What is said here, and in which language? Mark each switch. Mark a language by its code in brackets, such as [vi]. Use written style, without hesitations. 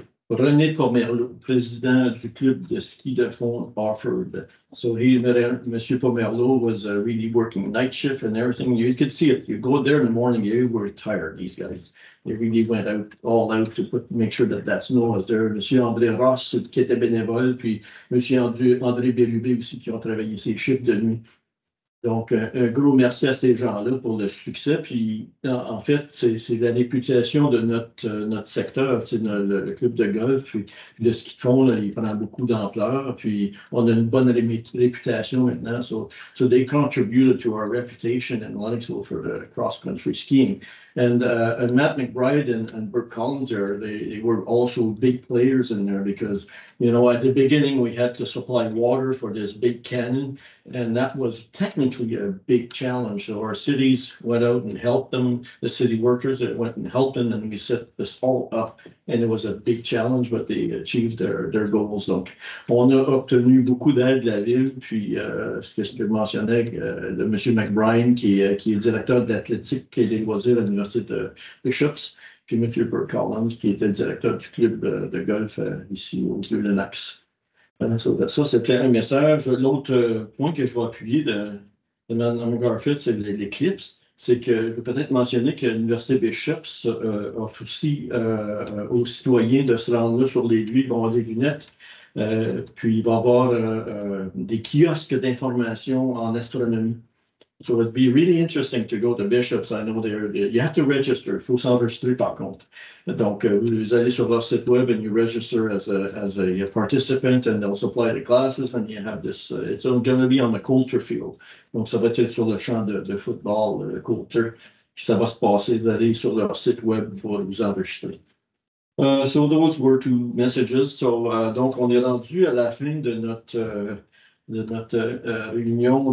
[fr] René Pomerleau, président du club de ski de fond Orford. [en] So Monsieur Pomerleau was really working night shift and everything. You could see it. You go there in the morning, you were tired, these guys. They really went all out to make sure that snow was there. [fr] Monsieur André Ross, qui était bénévole, puis Monsieur André Bérubé aussi, qui ont travaillé ses chiffres de nuit. Donc, un gros merci à ces gens-là pour le succès. Puis, en fait, c'est la réputation de notre secteur, le club de golf. Puis le ski de fond, là, il prend beaucoup d'ampleur. Puis, on a une bonne réputation maintenant. [en] So they contributed to our reputation in Lennoxville for the cross-country skiing. And Matt McBride and Bert Collins, they were also big players in there because, you know, at the beginning, we had to supply water for this big cannon. And that was technically a big challenge. So our cities went out and helped them, the city workers that went and helped them, and we set this all up. And it was a big challenge, but they achieved their goals. [fr] Donc, on a obtenu beaucoup d'aide de la ville. Puis, ce que je mentionnais, de M. McBride, qui est directeur de l'athlétique et des loisirs à l'Université de Bishops. Puis M. Bert Collins, qui était directeur du club de golf ici au Vieux Lennox. Ça, c'était un message. L'autre point que je vais appuyer de Mme Garfield, c'est l'éclipse. C'est que je peux peut-être mentionner que l'Université Bishops offre aussi aux citoyens de se rendre là sur les lieux, ils vont avoir des lunettes. Puis il va y avoir des kiosques d'information en astronomie. [en] So it'd be really interesting to go to Bishops. I know you have to register. [fr] Il faut s'enregistrer par contre. Donc, vous allez sur leur site web [en] and you register as a participant and they'll supply the classes and you have this, it's going to be on the Coulter field. [fr] Donc, ça va être sur le champ de football, le Coulter. Ça va se passer, vous allez sur leur site web pour vous enregistrer. [en] So those were two messages. [fr] So, donc, on est rendu à la fin de notre réunion.